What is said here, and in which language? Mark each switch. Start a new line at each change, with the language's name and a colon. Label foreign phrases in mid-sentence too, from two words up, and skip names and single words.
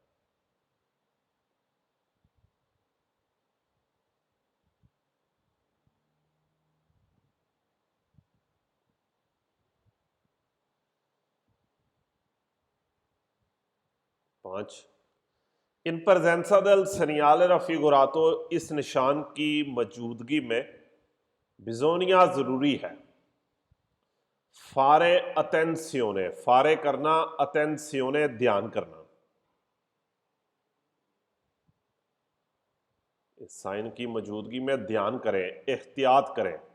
Hindi: पांच,
Italian: in presenza del segnale raffigurato
Hindi: इस निशान की मौजूदगी में बिजोनिया जरूरी है।
Italian: fare attenzione,
Hindi: फारे करना, अटेंशियोने ध्यान करना। इस साइन की मौजूदगी में ध्यान करें, एहतियात करें।